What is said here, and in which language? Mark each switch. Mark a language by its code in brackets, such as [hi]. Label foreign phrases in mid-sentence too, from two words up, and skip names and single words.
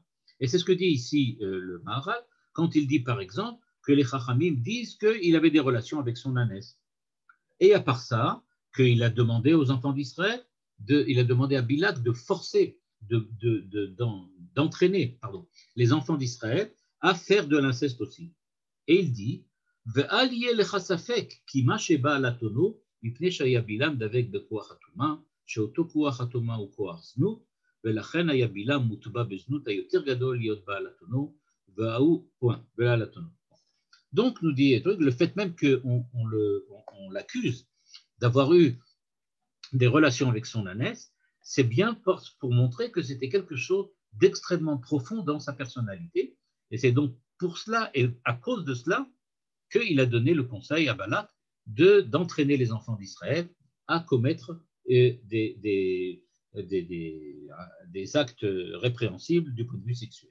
[fr] Et c'est ce que dit ici le Maharal, quand il dit par exemple que les Chachamim disent qu'il avait des relations avec son ânesse. Et à part ça, qu'il a demandé aux enfants d'Israël, il a demandé à Bilak de forcer, d'entraîner les enfants d'Israël à faire de l'inceste aussi. Et il dit, [he] ואל יהא לך ספק כי מה שבא על אתונו מפני שהיה בלעם דבוק בכח הטומאה שאותו כח הטומאה הוא כח זנות ולכן היה בלעם מוטבע בזנות היותר גדול להיות בעל atono וההוא בעל atono. [fr] Donc, nous dit le fait même qu'on l'accuse d'avoir eu des relations avec son ânesse, c'est bien pour montrer que c'était quelque chose d'extrêmement profond dans sa personnalité. Et c'est donc pour cela, et à cause de cela, qu'il a donné le conseil à Balak d'entraîner les enfants d'Israël à commettre des actes répréhensibles du point de vue sexuel.